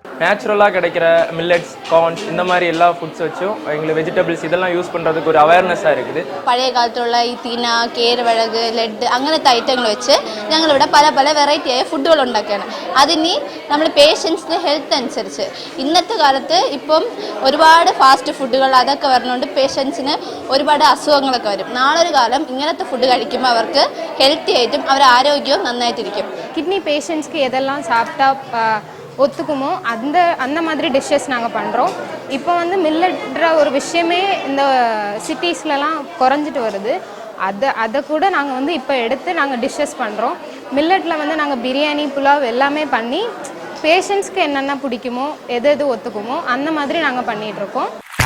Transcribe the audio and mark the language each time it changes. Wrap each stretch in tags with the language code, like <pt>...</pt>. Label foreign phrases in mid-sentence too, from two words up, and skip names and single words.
<ta>நேச்சுரலாக கிடைக்கிற</ta> <en>millets, corns</en> <ta>இந்த மாதிரி எல்லா ஃபுட்ஸ் வச்சும் எங்களுக்கு வெஜிடபிள்ஸ் இதெல்லாம் யூஸ் பண்ணுறதுக்கு ஒரு அவேர்னஸ்ஸாக இருக்குது.</ta> <ml>പഴയ കാലത്തുള്ള ഈ തീന, കേരവഴക്, ലഡ് അങ്ങനത്തെ ഐറ്റങ്ങൾ വെച്ച് ഞങ്ങളിവിടെ പല പല വെറൈറ്റിയായ ഫുഡുകൾ ഉണ്ടാക്കുകയാണ്. അതിനി നമ്മൾ</ml> <en>patients' health</en> <ml>അനുസരിച്ച് ഇന്നത്തെ കാലത്ത് ഇപ്പം ഒരുപാട്</ml> <en>fast foods</en> <ml>അതൊക്കെ വരുന്നതുകൊണ്ട് പേഷ്യൻസിന് ഒരുപാട് അസുഖങ്ങളൊക്കെ വരും. നാളൊരു കാലം ഇങ്ങനത്തെ ഫുഡ് കഴിക്കുമ്പോൾ അവർക്ക് ഹെൽത്തി ആയിട്ടും അവരുടെ ആരോഗ്യവും നന്നായിട്ടിരിക്കും.</ml> <en>kidney patients</en> <ta>எதெல்லாம் சாப்பிட்டா ஒத்துக்குமோ அந்த மாதிரி டிஷ்ஷஸ் நாங்கள் பண்ணுறோம். இப்போ வந்து மில்லட்ன்ற ஒரு விஷயமே இந்த சிட்டிஸ்லலாம் குறைஞ்சிட்டு வருது. அதை கூட நாங்கள் வந்து இப்போ எடுத்து நாங்கள் டிஷ்ஷஸ் பண்ணுறோம். மில்லட்டில் வந்து நாங்கள் பிரியாணி, புலாவ் எல்லாமே பண்ணி பேஷண்ட்ஸ்க்கு என்னென்ன பிடிக்குமோ எது ஒத்துக்குமோ அந்த மாதிரி நாங்கள் பண்ணிகிட்ருக்கோம்.</ta>